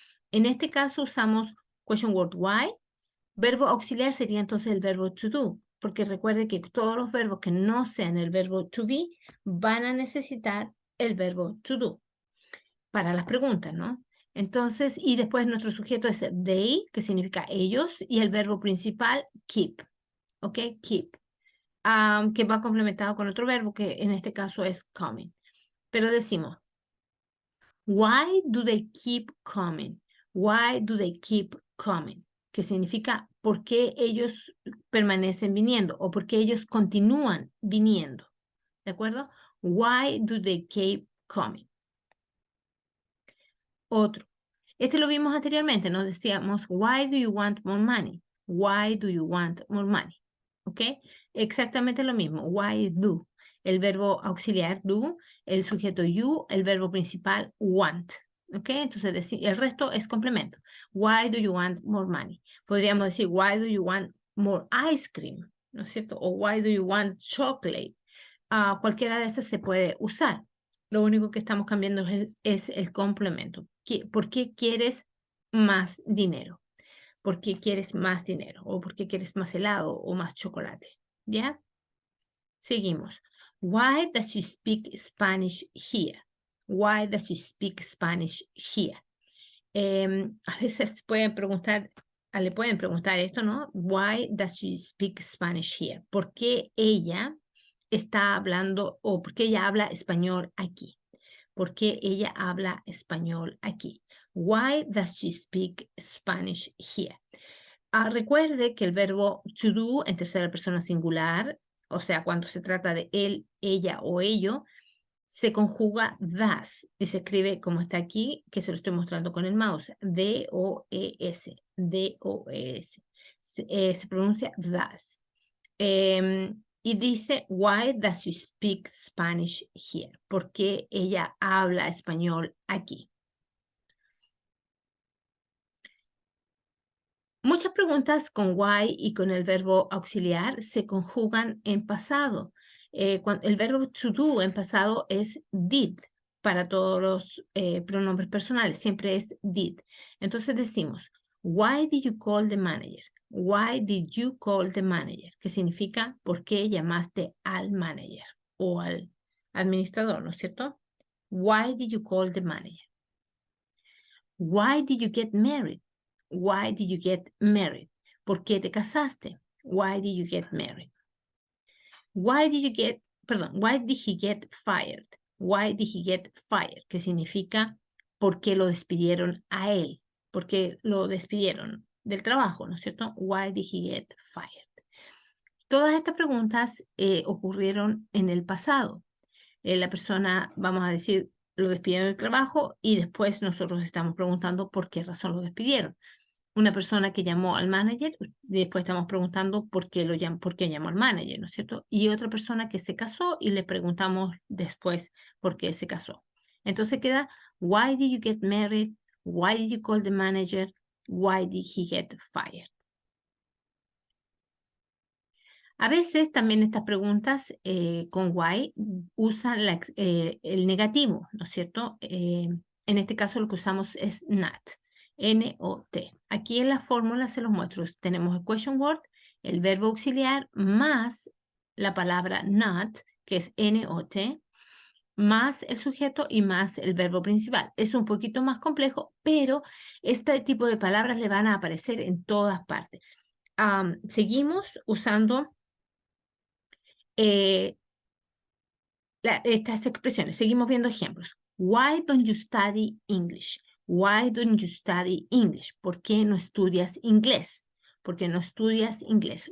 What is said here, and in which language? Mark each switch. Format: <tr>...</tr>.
<es>En este caso usamos question word why. Verbo auxiliar sería entonces el verbo to do, porque recuerde que todos los verbos que no sean el verbo to be van a necesitar el verbo to do para las preguntas, ¿no? Entonces, y después nuestro sujeto es they, que significa ellos, y el verbo principal, keep, ¿ok? Keep, que va complementado con otro verbo, que en este caso es coming. Pero decimos,</es> <en>why do they keep coming? Why do they keep coming?</en> <es>Que significa, ¿por qué ellos permanecen viniendo? O ¿por qué ellos continúan viniendo? ¿De acuerdo?</es> <en>Why do they keep coming?</en> <es>Otro. Este lo vimos anteriormente, nos decíamos,</es> <en>why do you want more money? Why do you want more money?</en> <es>¿Ok? Exactamente lo mismo,</es> <en>why do.</en> <es>El verbo auxiliar do, el sujeto you, el verbo principal want. ¿Ok? Entonces el resto es complemento.</es> <en>Why do you want more money?</en> <es>Podríamos decir,</es> <en>why do you want more ice cream?</en> <es>¿No es cierto?</es> <en>O why do you want chocolate?</en> <es>Cualquiera de esas se puede usar. Lo único que estamos cambiando es el complemento. ¿Por qué quieres más dinero? ¿Por qué quieres más dinero? ¿O por qué quieres más helado o más chocolate? ¿Ya? Seguimos.</es> <en>Why does she speak Spanish here? Why does she speak Spanish here?</en> <es>A veces le pueden preguntar esto, ¿no?</es> <en>Why does she speak Spanish here?</en> <es>¿Por qué ella está hablando o por qué ella habla español aquí? ¿Por qué ella habla español aquí?</es> <en>Why does she speak Spanish here?</en> <es>Recuerde que el verbo to do en tercera persona singular, o sea, cuando se trata de él, ella o ello, se conjuga das y se escribe como está aquí, que se lo estoy mostrando con el mouse, D-O-E-S, D-O-E-S. Se pronuncia das. Y dice,</es> <en>why does she speak Spanish here?</en> <es>¿Por qué ella habla español aquí? Muchas preguntas con why y con el verbo auxiliar se conjugan en pasado. El verbo to do en pasado es did para todos los pronombres personales, siempre es did. Entonces decimos,</es> <en>why did you call the manager? Why did you call the manager?</en> <es>Que significa, ¿por qué llamaste al manager o al administrador, ¿no es cierto?</es> <en>Why did you call the manager? Why did you get married? Why did you get married?</en> <es>¿Por qué te casaste?</es> <en>Why did you get married? Why did he get fired? Why did he get fired?</en> <es>Que significa ¿por qué lo despidieron a él? ¿Por qué lo despidieron del trabajo? ¿No es cierto?</es> <en>Why did he get fired?</en> <es>Todas estas preguntas ocurrieron en el pasado. La persona, vamos a decir, lo despidieron del trabajo y después nosotros estamos preguntando por qué razón lo despidieron. Una persona que llamó al manager, después estamos preguntando por qué llamó al manager, ¿no es cierto? Y otra persona que se casó y le preguntamos después por qué se casó. Entonces queda,</es> <en>why did you get married? Why did you call the manager? Why did he get fired?</en> <es>A veces también estas preguntas con why usan el negativo, ¿no es cierto? En este caso lo que usamos es not, N-O-T. Aquí en la fórmula se los muestro. Tenemos el question word, el verbo auxiliar, más la palabra not, que es N-O-T, más el sujeto y más el verbo principal. Es un poquito más complejo, pero este tipo de palabras le van a aparecer en todas partes. Seguimos usando estas expresiones. Seguimos viendo ejemplos.</es> <en>Why don't you study English? Why don't you study English?</en> <es>¿Por qué no estudias inglés? ¿Por qué no estudias inglés?</es>